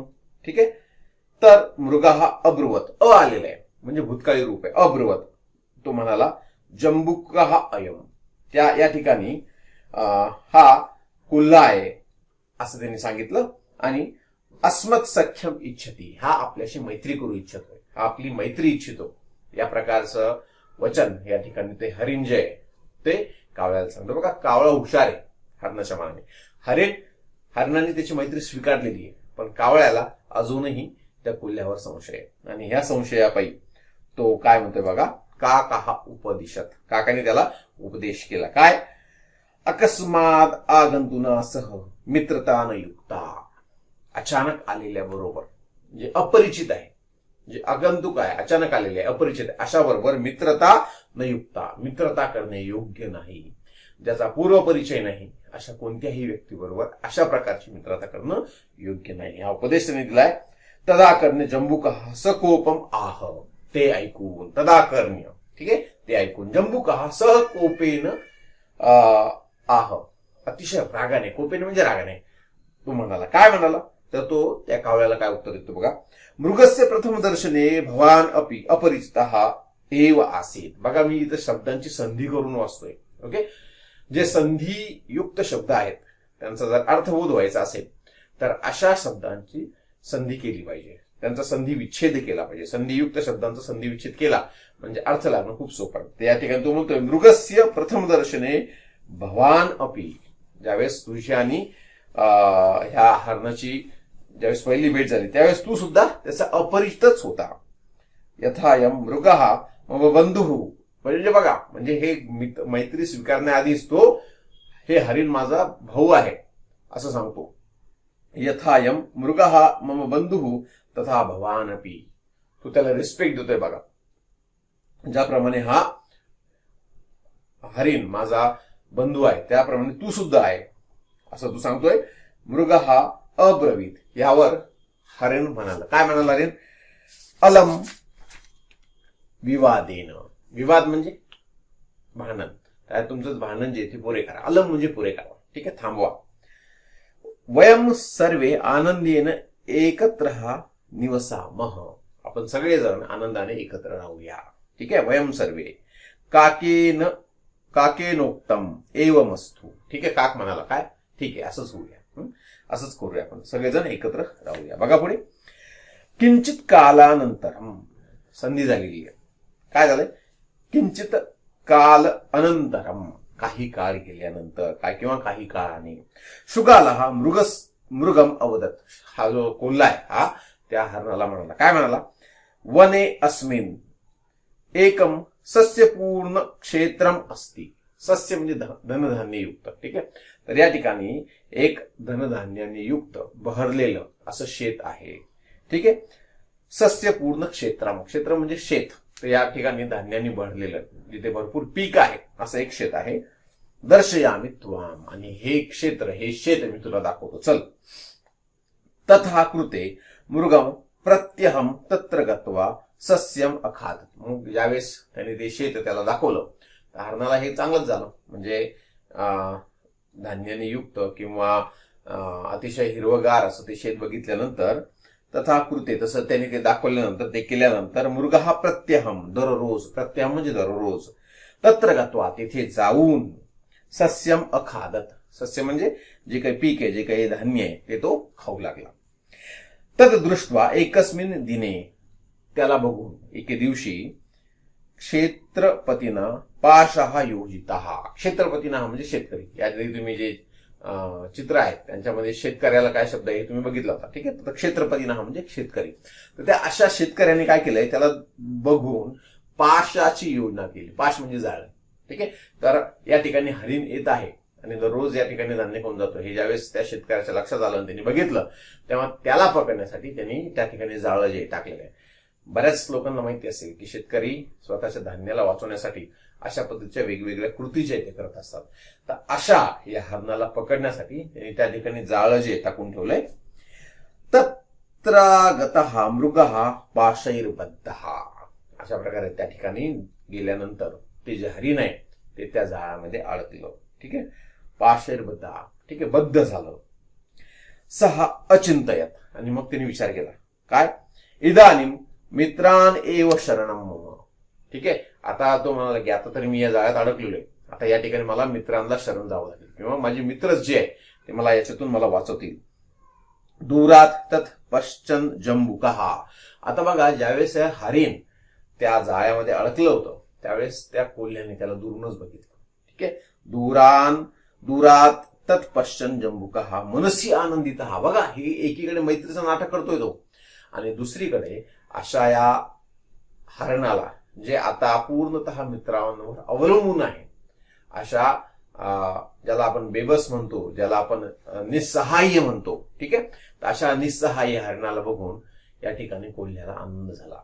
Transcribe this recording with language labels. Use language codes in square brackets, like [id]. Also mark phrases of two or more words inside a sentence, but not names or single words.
[mr] ठीक आहे, तर मृगा हा अब्रुवत, अ आलेला आहे म्हणजे भूतकाळी रूप आहे, अब्रुवत. तो म्हणाला जंबुक हा अयम, त्या या ठिकाणी हा कोल्हा आहे असं त्यांनी सांगितलं. [sa] आणि अस्मत् सख्यम इच्छती, [mr] हा आपल्याशी मैत्री करू इच्छितोय, हा आपली मैत्री इच्छितो, या प्रकारचं वचन या ठिकाणी ते हरिण जे आहे ते कावळ्याला सांगतो. बघा कावळा हुशार आहे हरणाच्या मानाने, हरणाने त्याची मैत्री स्वीकारलेली आहे, पण कावळ्याला अजूनही त्या कोल्ह्यावर संशय आहे. आणि ह्या संशयापायी तो काय म्हणतोय बघा, [sa] काका उपदिशत, [mr] काकाने त्याला उपदेश केला, काय, [sa] अकस्मात आगंतुना सह मित्रता न युक्ता, [mr] अचानक आलेल्या बरोबर, जे अपरिचित आहे, जे आगंतुक आहे, अचानक आलेले आहे, अपरिचित आहे, अशा बरोबर [sa] मित्रता न युक्ता, [mr] मित्रता करणे योग्य नाही, ज्याचा पूर्व परिचय नाही अशा कोणत्याही व्यक्तीबरोबर अशा प्रकारची मित्रता करणं योग्य नाही, हा उपदेश त्यांनी दिलाय. [sa] तदाकर्ण्य जंबुक सकोपम आह, [mr] ते ऐकून, तदाकर्ण्य, ठीक आहे, ते ऐकून [sa] जंबुक सहकोपेन आह, [mr] अतिशय रागाने, कोपेन म्हणजे रागाने, तो म्हणाला, काय म्हणाला, तर तो त्या कावळ्याला काय उत्तर देतो बघा, [sa] मृगस्य प्रथम दर्शने भवान अपि अपरिचितः एव आसीत. [mr] बघा मी इथं शब्दांची संधी करून वाचतोय. ओके, जे संधी युक्त शब्द आहेत त्यांचा जर अर्थबोध व्हायचा असेल तर अशा शब्दांची संधी केली पाहिजे. त्यांचा संधी विच्छेद केला पाहिजे. संधियुक्त शब्दांचा संधी विच्छेद केला म्हणजे अर्थ लागणं खूप सोपं आहे. या ठिकाणी तो म्हणतोय [sa] मृगस्य प्रथम दर्शने भवान अपि. [mr] ज्यावेळेस तुझी आणि ह्या हरणाची ज्यावेळेस पहिली भेट झाली त्यावेळेस तू सुद्धा त्याचा अपरिचितच होता. [sa] यथायम मृगः मम बंधुः. [mr] म्हणजे बघा, म्हणजे हे मैत्री स्वीकारण्याआधीच तो हे हरिण माझा भाऊ आहे असं सांगतो. [sa] यथायम मृगः मम बंधुः तथा भवान अपि. [mr] तू त्याला रिस्पेक्ट देतोय बघा. ज्याप्रमाणे हा हरिण माझा बंधू आहे त्याप्रमाणे तू सुद्धा आहे असं तू सांगतोय. [sa] मृगः अब्रवीत. [mr] यावर हरिण म्हणाला, काय म्हणाला हरिण? [sa] अलम विवादेन. [mr] विवाद म्हणजे भांडण. काय तुमचं भांडण जे ते पुरे करा. अलम म्हणजे पुरे करा. ठीक आहे, थांबवा. [sa] वयम सर्वे आनंदेन एकत्र निवसामः. [mr] आपण सगळेजण आनंदाने एकत्र राहूया. ठीक आहे, [sa] वयम सर्वे काकेनोक्तम एवमस्तु. [mr] ठीक आहे, काक म्हणाला काय, ठीक आहे असंच होऊया, असंच करूया, आपण सगळेजण एकत्र राहूया. बघा पुढे. [sa] किंचित कालानंतरम. [mr] संधी झालेली आहे. काय झालंय? [sa] किंचित काल अनंतरम. [mr] काही काळ गेल्यानंतर काय किंवा काही काळाने. [sa] शुगाला हा मृगम अवदत. [mr] हा जो कोल्हा आहे हा त्या हरणाला म्हणाला, काय म्हणाला? [sa] वने अस्मिन एकम सस्यपूर्ण क्षेत्रम अस्ति. [mr] सस्य म्हणजे धनधान्य युक्त. ठीक आहे, तर या ठिकाणी एक धनधान्याने युक्त बहरलेलं असं शेत आहे. ठीक आहे, [sa] सस्यपूर्ण क्षेत्रम. [mr] क्षेत्र म्हणजे शेत. तर या ठिकाणी धान्याने भरलेलं जिथे भरपूर पीक आहे असं एक शेत आहे. [sa] दर्शयामि त्वाम. [mr] आणि हे क्षेत्र, हे शेत मी तुला दाखवतो, चल. [sa] तथा कृते मृगम प्रत्यहम तत्र गत्वा सस्यम अखाद. [mr] मग ज्यावेळेस त्याने ते शेत त्याला दाखवलं तर हरणाला हे चांगलंच झालं. म्हणजे धान्याने युक्त किंवा अतिशय हिरवगार असं ते शेत बघितल्यानंतर, [sa] तथा कृते [mr] तसं त्याने ते दाखवल्यानंतर, ते केल्यानंतर मृग हा प्रत्यहम दररोज. प्रत्यहम म्हणजे दररोज. [sa] तत्र गत्वा [mr] तिथे जाऊन [sa] सस्यम अखादत. [mr] सस्य म्हणजे जे काही पीक आहे, जे काही धान्य आहे ते तो खाऊ लागला. [sa] तद दृष्ट्वा एकस्मिन दिने. [mr] त्याला बघून एके दिवशी [sa] क्षेत्रपतीना पाशः योजितः. [mr] क्षेत्रपतीना म्हणजे शेतकरी. या तुम्ही जे चित्र आहेत त्यांच्यामध्ये शेतकऱ्याला काय शब्द आहे तुम्ही बघितला होता. ठीक आहे, तर क्षेत्रपतीना म्हणजे शेतकरी. तर त्या अशा शेतकऱ्यांनी काय केलंय, त्याला बघून पाशाची योजना केली. पाश म्हणजे जाळ. ठीक आहे, तर या ठिकाणी हरिण येत आहे आणि दररोज या ठिकाणी धान्य खाऊन जातो. हे ज्यावेळेस त्या शेतकऱ्याच्या लक्षात आलं आणि त्यांनी बघितलं तेव्हा त्याला पकडण्यासाठी त्यांनी त्या ठिकाणी जाळं जे टाकलेलं आहे. बऱ्याच लोकांना माहिती असेल की शेतकरी स्वतःच्या धान्याला वाचवण्यासाठी अशा पद्धतीच्या वेगवेगळ्या कृती जे ते करत असतात. तर अशा या हरणाला पकडण्यासाठी त्यांनी त्या ठिकाणी जाळं जे टाकून ठेवलंय. [sa] तत्रागतः मृगः पाशैर्बद्धः. [mr] अशा प्रकारे त्या ठिकाणी गेल्यानंतर ते जे हरिण आहे ते त्या जाळामध्ये अडकलं. ठीक आहे, पाशैर्बद्धः. ठीक आहे, बद्ध झालं. [sa] सहा अचिंतयत. [mr] आणि मग त्यांनी विचार केला, काय? [sa] इदानीम मित्रान एव शरणम मम. [mr] ठीक आहे, आता तो म्हणाला की आता तरी मी या जाळ्यात अडकलेलो आहे, आता या ठिकाणी मला मित्रांना शरण जावं लागेल किंवा माझे मित्रच जे आहे ते मला याच्यातून मला वाचवतील. [sa] दूरात तत् पश्चन जंबुकः. [mr] आता बघा, ज्यावेळेस हरिण त्या जाळ्यामध्ये अडकलं होतं त्यावेळेस त्या कोल्ह्याने त्याला दुरूनच बघितलं. ठीक आहे, [sa] दूरात तत्पश्चन जंबुकः मनसी आनंदितः. [mr] बघा, हे एकीकडे मैत्रीचं नाटक करतोय तो आणि दुसरीकडे अशा या हरणाला जे आता पूर्णतः मित्रांवर अवलंबून आहे, अशा ज्याला आपण बेबस म्हणतो, ज्याला आपण निस्सहाय्य म्हणतो. ठीक आहे, तर अशा निस्सहाय्य हरणाला बघून या ठिकाणी कोल्ह्याला आनंद झाला.